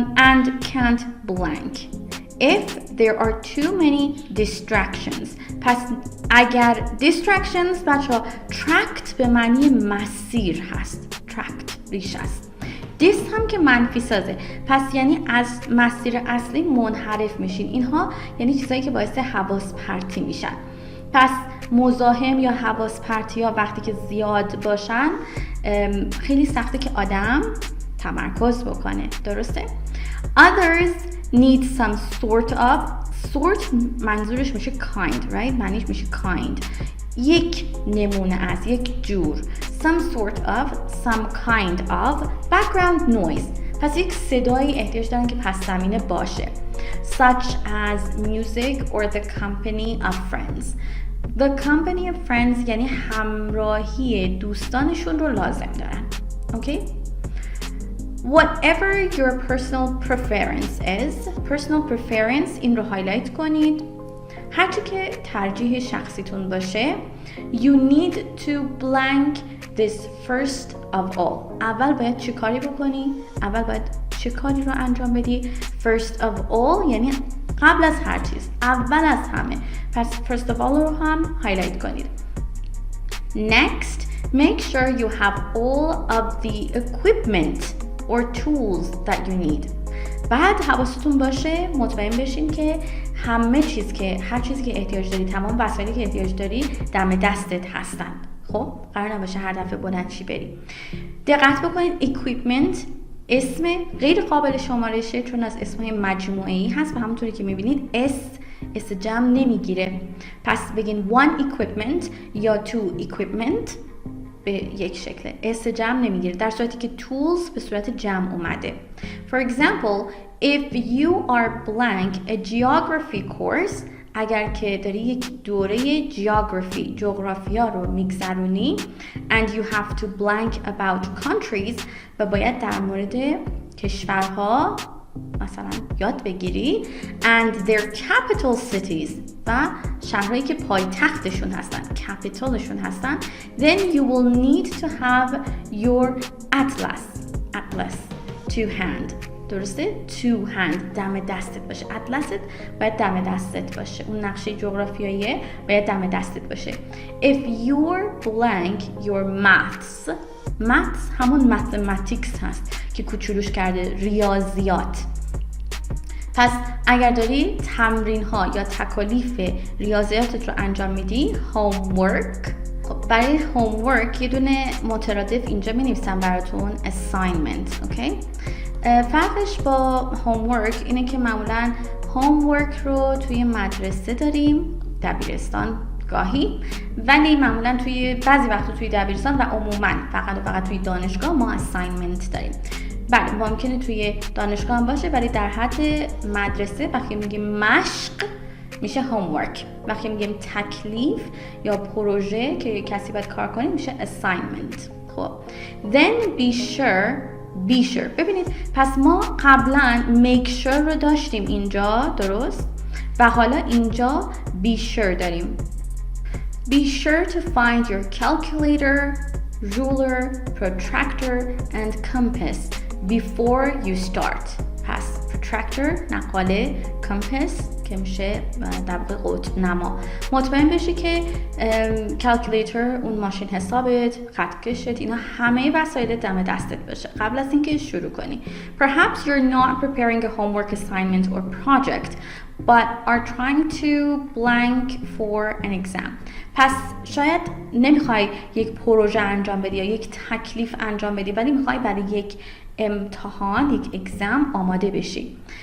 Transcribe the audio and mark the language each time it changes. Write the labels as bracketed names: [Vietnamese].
[English] And can't blank if there are too many distractions. [Persian] پس اگر distractions بچه ها tracked به معنی مسیر هست، tracked ریش است، this هم که منفی سازه، پس یعنی از مسیر اصلی منحرف میشین. اینها یعنی چیزایی که باعث حواس پرتی میشن. پس مزاحم یا حواس پرتی ها وقتی که زیاد باشن خیلی سخته که آدم تمرکز بکنه. درسته؟ [English] Others need some sort [Persian] منظورش میشه kind، right؟ معنیش میشه kind، یک نمونه از، یک جور. [English] some sort of، some kind of. background noise، [Persian] پس یک صدایی احتیاج دارن که پس زمینه باشه. [English] such as music or the company of friends. the company of friends [Persian] یعنی همراهی دوستانشون رو لازم دارن. okay? [English] whatever your personal preference is. personal preference [Persian] این رو هایلایت کنید. هرچی که ترجیح شخصیتون باشه. [English] you need to blank this first of all. [Persian] اول باید چه کاری بکنی؟ اول باید چه کاری رو انجام بدی؟ [English] first of all [Persian] یعنی قبل از هر چیز، اول از همه. پس [English] first of all [Persian] رو هم هایلایت کنید. [English] next, make sure you have all of the equipment or tools that you need. [Persian] بعد حواستون باشه، مطمئن بشین که همه چیز که هر چیزی که احتیاج داری، تمام وسایلی که احتیاج داری دم دستت هستن. خب قرار نباشه هر دفعه بلند چی بری. دقت بکنید equipment اسم غیر قابل شمارشه چون از اسمهای مجموعه‌ای هست و همونطوری که میبینید S اسم جمع نمیگیره. پس بگین [English] one equipment [Persian] یا [English] two equipment [Persian] به یک شکل، اسم جمع نمیگیره، در صورتی که tools به صورت جمع اومده. [English] For example, if you are blank a geography course، [Persian] اگر که داری یک دوره جغرافیا رو میگذرونی [English] and you have to blank about countries [Persian] و باید در مورد کشورها مثلا یاد بگیری [English] and their capital cities [Persian] و شهرهایی که پایتختشون هستن، کپیتالشون هستن، [English] then you will need to have your atlas to hand. [Persian] درسته؟ [English] to hand، [Persian] دم دستت باشه. اطلست باید دم دستت باشه، اون نقشه جغرافیایی باید دم دستت باشه. [English] if you're blank your maths [Persian] همون mathematics هست که کوچولوش کرده، ریاضیات. پس اگر داری تمرین ها یا تکالیف ریاضیاتت رو انجام میدی، homework. خب برای homework یه دونه مترادف اینجا می نویسم براتون، assignment. اوکی؟ فرقش با homework اینه که معمولا homework رو توی مدرسه داریم، دبیرستان گاهی، ولی معمولا بعضی وقتا توی دبیرستان و عموما فقط توی دانشگاه ما assignment داریم. بله ممکنه توی دانشگاه هم باشه، ولی در حد مدرسه وقتی میگیم مشق میشه homework، وقتی میگیم تکلیف یا پروژه که کسی باید کار کنه میشه assignment. [English] خب then be sure. [Persian] ببینید پس ما قبلا make sure رو داشتیم اینجا، درست؟ و حالا اینجا be sure داریم. [English] Be sure to find your calculator, ruler, protractor and compass before you start. [Persian] پس protractor نقاله، compass که میشه در واقع قطب نما. مطمئن بشی که کلکولیتر، اون ماشین حسابت، خطکشت، اینا همه وسایل دم دستت باشه قبل از اینکه شروع کنی. [English] Perhaps you're not preparing a homework assignment or project but are trying to blank for an exam. [Persian] پس شاید نمیخوای یک پروژه انجام بدی یا یک تکلیف انجام بدی، ولی میخوای برای یک امتحان، یک اگزم آماده بشی.